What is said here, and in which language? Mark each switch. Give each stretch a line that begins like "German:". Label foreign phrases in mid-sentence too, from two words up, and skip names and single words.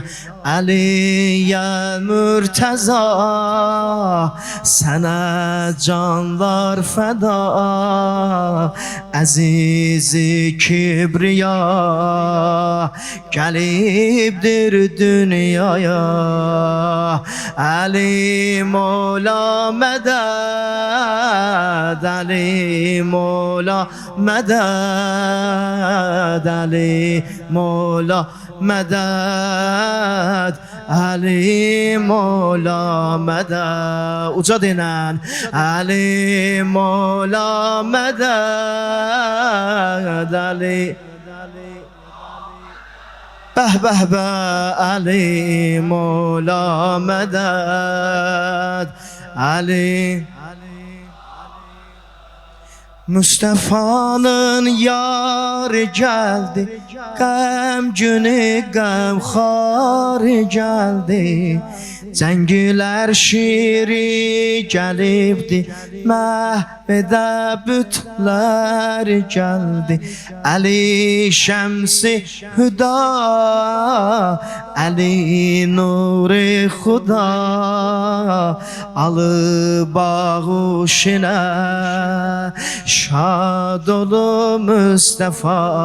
Turkish: Aliye Mürteza sana canlar feda, azizi kibriya gelibdir dünyaya. Ali Mola meded, Ali Mola meded, Ali Mola meded, Ali Mola meded. Uca denen Ali Mola meded, Ali beh beh beh, Ali Mola meded, Ali Mustafa'nın yarı geldi,
Azerbaijani: qəmgünü qəmxarı geldi. Cəngilər şiri gəlibdi, məhvedə bütlər gəldi. Ali şəmsi hüda, Ali nuri xuda, alı bağışına şad olu Mustafa.